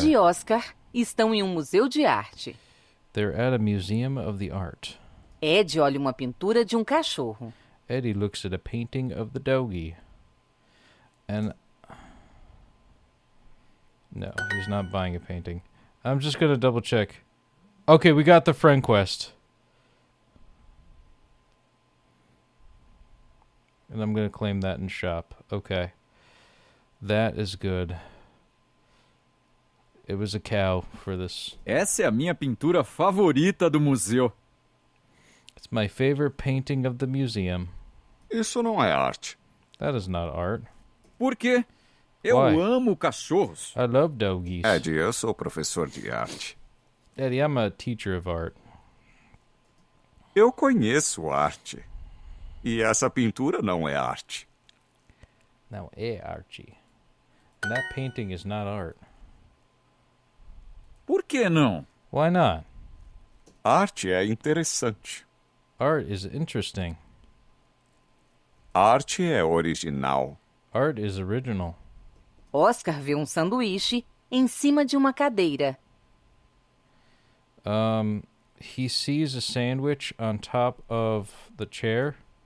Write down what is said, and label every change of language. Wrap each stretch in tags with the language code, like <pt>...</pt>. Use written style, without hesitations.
<pt>Ed e Oscar estão em museu de arte.</pt> <en>They're at a museum of the art.</en> <pt>Ed olha uma pintura de cachorro.</pt> <en>Eddie looks at a painting of the doggy. And... no, he's not buying a painting. I'm just going to double check. Okay, we got the friend quest. And I'm going to claim that in shop. Okay. That is good. It was a cow for this.</en> <pt>Essa é a minha pintura favorita do museu.</pt> <en>It's my favorite painting of the museum.</en> <pt>Isso não é arte.</pt> <en>That is not art.</en> <pt>Por quê? Eu</pt> <en>Why?</en> <pt>amo cachorros.</pt> <en>I love doggies.</en> <pt>Ed, eu sou professor de arte.</pt> <en>Eddie, I'm a teacher of art.</en> <pt>Eu conheço arte. E essa pintura não é arte.</pt> <en>Now, Archie. And that painting is not art.</en> <pt>Por que não?</pt> <en>Why not?</en> <pt>Arte é interessante.</pt> <en>Art is interesting.</en> <pt>Arte é original.</pt> <en>Art is original.</en> <pt>Oscar vê sanduíche em cima de uma cadeira.</pt> <en>He sees a sandwich on top of the chair.</en>